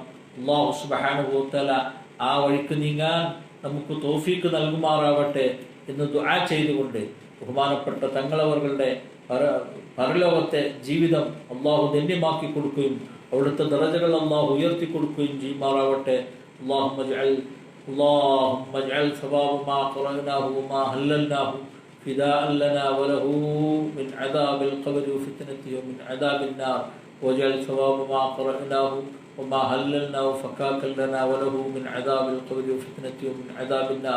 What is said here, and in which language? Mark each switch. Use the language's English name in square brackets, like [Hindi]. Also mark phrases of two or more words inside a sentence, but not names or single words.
[Arabic] الله سبحانه وتعالى [Malayalam] ആ വഴിക്ക് നീങ്ങാൻ നമുക്ക് തൗഫീഖ് നൽകുമാറാവട്ടെ എന്ന് ദുആ ചെയ്തുകൊണ്ട് ബഹുമാനപ്പെട്ട തങ്ങളവരുടെ പരലോകത്തെ ജീവിതം അല്ലാഹു ധന്യമാക്കി കൊടുക്കുകയും അവിടുത്തെ ദറജകൾ അല്ലാഹു ഉയർത്തി കൊടുക്കുകയും ചെയ്യുമാറാവട്ടെ. [Arabic] اللهم اجعل ثواب ما قرأناه وما هللناه فداء لنا وله من عذاب القبر وفتنته ومن عذاب النار، واجعل ثواب ما قرأناه وما هللناه فكاكا لنا وله من عذاب القبر وفتنته ومن عذاب النار.